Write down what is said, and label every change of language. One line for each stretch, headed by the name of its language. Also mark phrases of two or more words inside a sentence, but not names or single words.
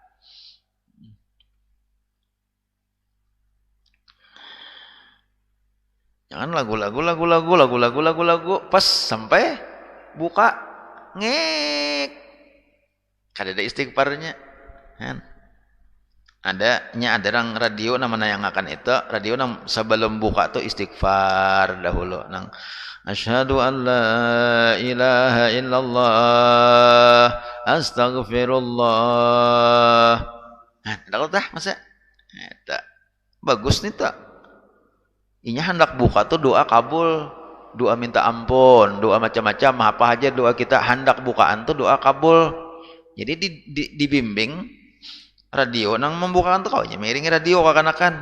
Banjar: Jangan lagu pas sampai buka ngek. Kada ada istighfarnya. Kan?
Indonesian: Ada orang radio namanya yang akan itu radio nang sebelum buka tuh istighfar dahulu nang
Arabic: asyhadu an la ilaha illallah astaghfirullah.
Banjar: Nah, dah tah masa. Eta bagus nih tak. Inya hendak buka tuh doa kabul, doa minta ampun, doa macam-macam, apa aja doa kita hendak bukaan tuh doa kabul. Jadi dibimbing radio nang membukakan tuh kaunya miringi radio kakanakan.